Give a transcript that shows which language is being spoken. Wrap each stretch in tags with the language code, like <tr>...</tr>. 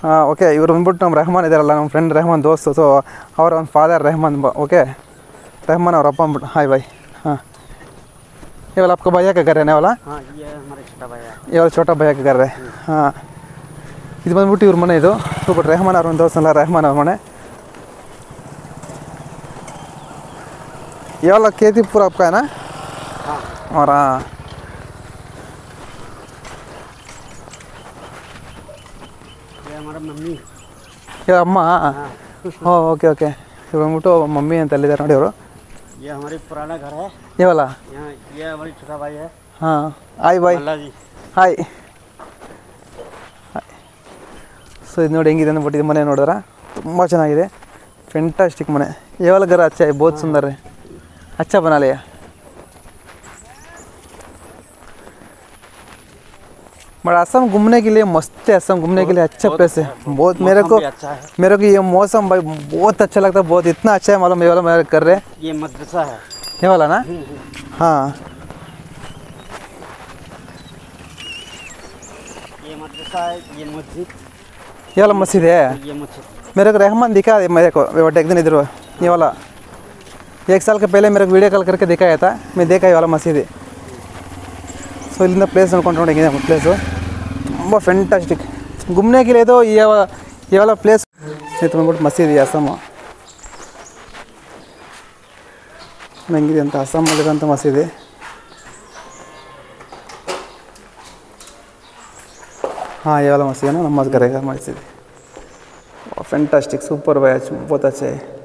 <kn>Okay इवर ಬಂದ್ಬಿಟ್ಟು ನಮ್ಮ ರೆಹಮಾನ್ ಇದ್ದಾರಲ್ಲ ನಮ್ಮ ಫ್ರೆಂಡ್ ರೆಹಮಾನ್ ದೋಸ್ತು. ಸೊ ಅವರ ಒಂದು ಫಾದರ್ ರೆಹಮಾನ್. ಓಕೆ ರೆಹಮಾನ್ ಅವ್ರ ಅಪ್ಪ ಅಂದ್ಬಿಟ್ಟು. Hi bye.</kn> <hi>हाँ ये वाला आपका भैया का घर है वाला? हाँ ये हमारे छोटा भैया. ये वाला छोटा भैया का घर है.</hi> <kn>हाँ ಇದು ಬಂದ್ಬಿಟ್ಟು ಇವ್ರ ಮನೆ. ಇದು ಸೊ ಬಟ್ ರೆಹಮಾನ್ ಅವ್ರ ಒಂದು ದೋಸ್ತಲ್ಲ ರೆಹಮಾನ್ ಅವ್ರ ಮನೆ.</kn> <hi>ये वाला खेती पूरा आपका है ना? हाँ. और ये हमारा मम्मी. ये अम्मा. हाँ ओके ओके.</hi> <kn>इवर ಬಂದ್ಬಿಟ್ಟು मम्मी ಅಂತ ಅಲ್ಲಿದ್ದಾರೆ ನೋಡಿ ಅವರು.</kn> <hi>ये हमारी पुराना घर है. ये वाला? ये हमारी छोटा भाई है. हाँ हाय भाई. ಹಾಯ್.</hi> <kn>ಸೊ ಇದು ನೋಡಿ ಹೆಂಗಿದೆ ಅಂದ್ಬಿಟ್ಟು ಇದು ಮನೆ ನೋಡಿದ್ರೆ ತುಂಬ ಚೆನ್ನಾಗಿದೆ. ಫೆಂಟಾಸ್ಟಿಕ್ ಮನೆ.</kn> <hi>ये वाला घर अच्छा है, बहुत सुंदर है. अच्छा बना लिया. बट असम घूमने के लिए मस्त है. असम घूमने के लिए अच्छा प्लेस है बहुत. मेरे को ये मौसम भाई बहुत अच्छा लगता है. बहुत इतना अच्छा है मालूम. ये वाला मैं कर रहे ये मदरसा है. ये वाला ना? हाँ ये मदरसा है. ये मस्जिद. ये वाला मस्जिद है. ये मस्जिद मेरे को रहमान दिखा मेरे को एक दिन इधर. ये वाला 1 साल के पहले मेरे को वीडियो कॉल करके दिखाया था. मैं देखा ये वाला मस्जिद है.</hi> <kn>सो इल्लिंದ प्लेस ನೋಡ್ಕೊಂಡು ಹೋಗಿದೆ ಪ್ಲೇಸು ತುಂಬ ಫೆಂಟಾಸ್ಟಿಕ್.</kn> <hi>घूमने के लिए तो ये वाला प्लेस</hi> <kn>ಇದು ಬಂದ್ಬಿಟ್ಟು ಮಸೀದಿ ಅಸ್ಸಾಂ ಹೆಂಗಿದೆ ಅಂತ. ಅಸ್ಸಾಮಲ್ಲಿರೋಂಥ ಮಸೀದಿ.</kn> <hi>हाँ ये वाला मस्जिद है ना, नमाज करेगा मस्जिद. फैंटास्टिक सुपर भाई, बहुत अच्छे है.</hi>